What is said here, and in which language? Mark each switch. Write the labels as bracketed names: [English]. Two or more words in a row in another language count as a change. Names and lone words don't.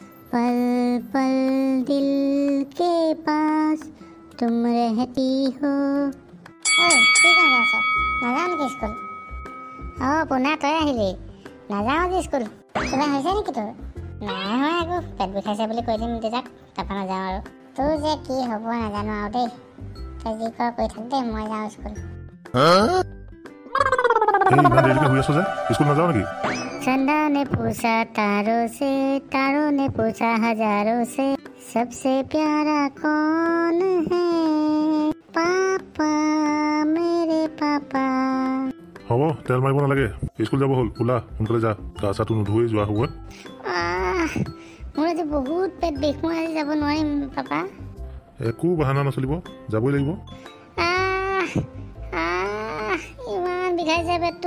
[Hindi] पल पल दिल के पास तुम रहती हो। [Assamese] কি কাম আছ? নাযাওঁ নেকি স্কুল? পোনা তই আহিলি, নাযাওঁ আজি স্কুল। কিবা হৈছে নেকি তোৰ? নাই হয় আকৌ, পেট বিষাইছে বুলি কৈ দিম দেউতাক, তাৰপৰা নাযাওঁ আৰু। তোৰ যে কি হ'ব নাজানো আৰু দেই। তই যি কৰ কৰি থাক দেই, মই যাওঁ স্কুল। [Hindi] चंदा ने पूछा तारों से, तारों ने पूछा हजारों से, सबसे प्यारा कौन है? पापा, मेरे पापा। [Assamese] হ'ব তেল মাৰিব নালাগে, স্কুল যাব হ'ল। ওলা সোনকালে যা, গা চাটো নুধুই যোৱা সময়ত। মোৰ আজি বহুত পেট বিষ, মই আজি যাব নোৱাৰিম পাপা। একো বাহানা নচলিব, যাবই লাগিব। ইমান বিষাইছে পেটটো।